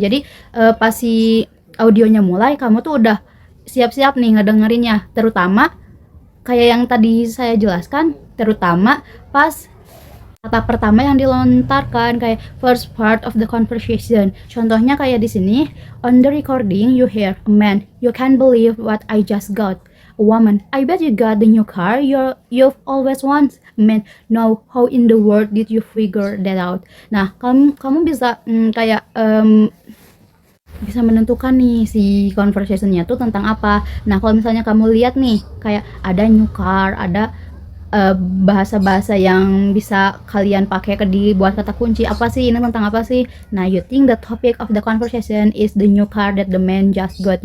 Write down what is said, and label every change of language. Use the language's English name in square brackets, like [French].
[Indonesian] Jadi pas si audionya mulai, kamu tuh udah siap-siap nih ngedengerinnya, terutama kayak yang tadi saya jelaskan, terutama pas kata pertama yang dilontarkan, kayak first part of the conversation. Contohnya kayak di sini, [English] on the recording you hear a man, you can't believe what I just got. A woman, I bet you got the new car you've always wanted. A man, no, how in the world did you figure that out? [Indonesian] Nah, kamu bisa kayak bisa menentukan nih si conversationnya tuh tentang apa. Nah, kalau misalnya kamu lihat nih kayak ada new car, ada bahasa-bahasa yang bisa kalian pakai buat kata kunci, apa sih ini, tentang apa sih? [English] Nah, you think the topic of the conversation is the new car that the man just got.